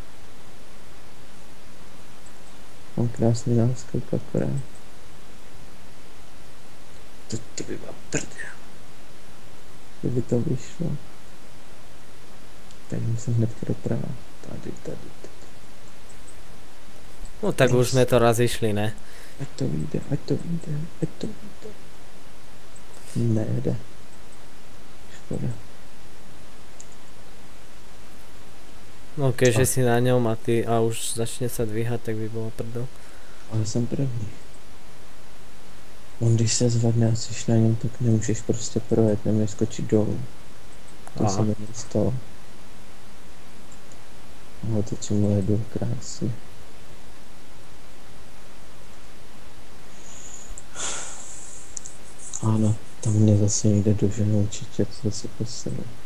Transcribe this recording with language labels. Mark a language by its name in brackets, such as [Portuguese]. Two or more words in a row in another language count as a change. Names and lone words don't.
[Czech] Mám krásný náskok akorát. To by byla prdel. Kdyby to vyšlo. Tak musím hnedka doprava. Tady. [Slovak] No tak už sme to raz išli, ne? [Czech] Ať to vyjde. Nejde. Škoda. [Slovak] No keďže si na ňom a už začne sa dvíhať, tak by bolo prdel. [Czech] Ale jsem první. On když se zvedne a jsi na něm, tak nemůžeš prostě projet, nemůžeš skočit dolů. To se mi nestalo. Ale teď mu jedu krásně. Ano, tam mě zase někde doženou určitě, co si posledně.